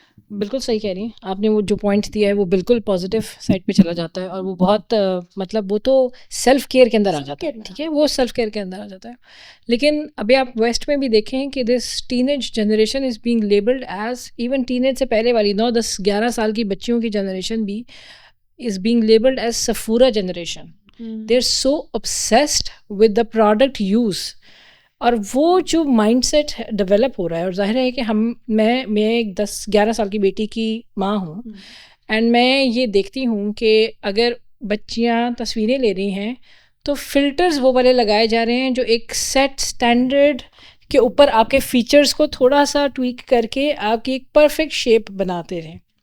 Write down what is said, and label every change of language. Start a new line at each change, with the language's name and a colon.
Urdu: بالکل صحیح کہہ رہی ہیں آپ نے. وہ جو پوائنٹ دیا ہے وہ بالکل پازیٹیو سائڈ پہ چلا جاتا ہے, اور وہ بہت مطلب وہ تو سیلف کیئر کے اندر آ جاتا ہے. ٹھیک ہے, وہ سیلف کیئر کے اندر آ جاتا ہے. لیکن ابھی آپ ویسٹ میں بھی دیکھیں کہ
English: this teenage generation is being labelled as,
Urdu: even ٹینیج سے پہلے والی 9, 10, 11 سال کی بچیوں کی جنریشن بھی
English: is being labelled as
Urdu: Safura generation.
English: They are so obsessed with the product use.
Urdu: اور وہ جو مائنڈ سیٹ ڈیولپ ہو رہا ہے, اور ظاہر ہے کہ میں ایک 10-11 سال کی بیٹی کی ماں ہوں, اینڈ میں یہ دیکھتی ہوں کہ اگر بچیاں تصویریں لے رہی ہیں تو فلٹرز وہ والے لگائے جا رہے ہیں جو ایک سیٹ اسٹینڈرڈ کے اوپر آپ کے فیچرز کو تھوڑا سا ٹویک کر کے آپ کی ایک پرفیکٹ شیپ بناتے رہیں.